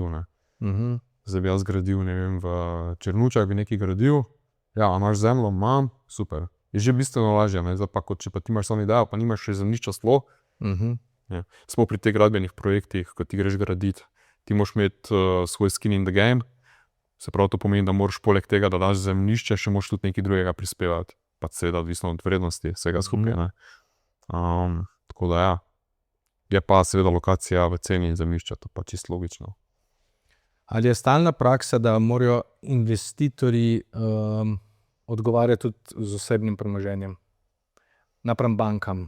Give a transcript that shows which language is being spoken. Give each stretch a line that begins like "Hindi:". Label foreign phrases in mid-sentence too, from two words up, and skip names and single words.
Slovenian: Zdaj bi jaz gradil, ne vem, v Črnučah bi nekaj gradil. Ja, imaš zemljo, imam, super. Je že bistveno lažje, ne? Zdaj pa, kot če pa ti imaš samo idejo, pa nimaš še zemljišča sploh. Ja. Smo pri teh gradbenih projektih, ko ti greš graditi, ti moraš imeti svoj
English: skin in the game.
Slovenian: Se pravi, to pomeni, da moraš poleg tega, da daš zemljišče, še moraš tudi nekaj drugega prispevati. Pa seveda odvisno od vrednosti vsega skupaj. Tako da ja, je pa seveda lokacija v ceni zemljišča, to pa čisto logično. Ali je stalna praksa, da morajo investitorji odgovarjati tudi z osebnim premoženjem napram bankam?